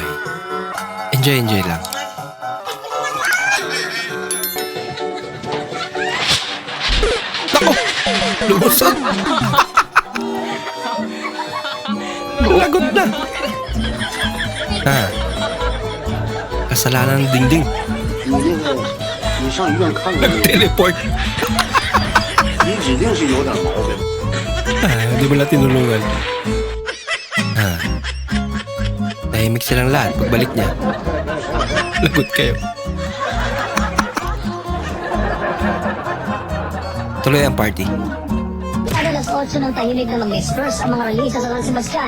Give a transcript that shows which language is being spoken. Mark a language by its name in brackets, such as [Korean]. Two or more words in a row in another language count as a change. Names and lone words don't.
[Filipino] Enjoy lang. Nako! Lumusot! Lagot na! Kasalanan ng dingding. [Chinese] 你上医院看看， [Filipino] Nag-teleport. [Chinese] 你指定是有点毛病。 [Filipino] Di mo lang tinulungan. Tahimik silang lahat pagbalik niya. Lagot kayo. Tuloy ang party. Alas 8 ng tahimik na mag-disperse ang mga relisa sa San Sebastian.